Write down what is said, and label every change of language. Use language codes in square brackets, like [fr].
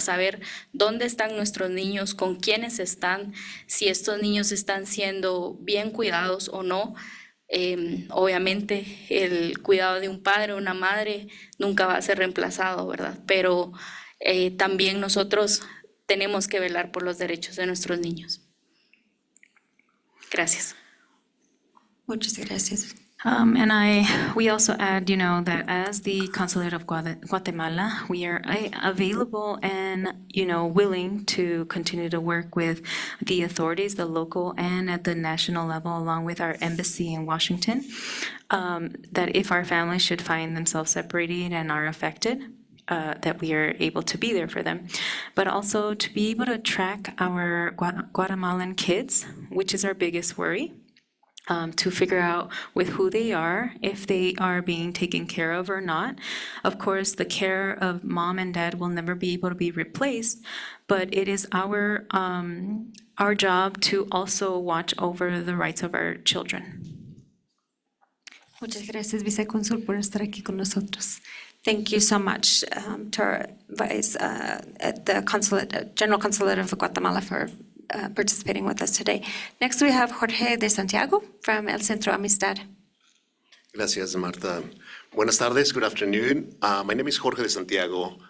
[es] Saber dónde están nuestros niños, con quiénes están, si estos niños están siendo bien cuidados o no. Obviamente el cuidado de un padre o una madre nunca va a ser reemplazado, ¿verdad? Pero también nosotros tenemos que velar por los derechos de nuestros niños. Gracias. Muchas gracias. [en] And we also add, that as the Consulate of Guatemala, we are available and, willing to continue to work with the authorities, the local and at the national level, along with our embassy in Washington, that if our families should find themselves separated and are affected, that we are able to be there for them. But also to be able to track our Guatemalan kids, which is our biggest worry. To figure out with who they are, if they are being taken care of or not. Of course, the care of mom and dad will never be able to be replaced, but it is our job to also watch over the rights of our children. [es] Muchas gracias, Vicecónsul, por estar aquí con nosotros. [en] Thank you so much to our Vice at the Consulate, General Consulate of Guatemala for participating with us today. Next, we have Jorge de Santiago from El Centro Amistad. [es] Gracias, [en] Marta. [es] Buenas tardes, [en] good afternoon. My name is Jorge de Santiago.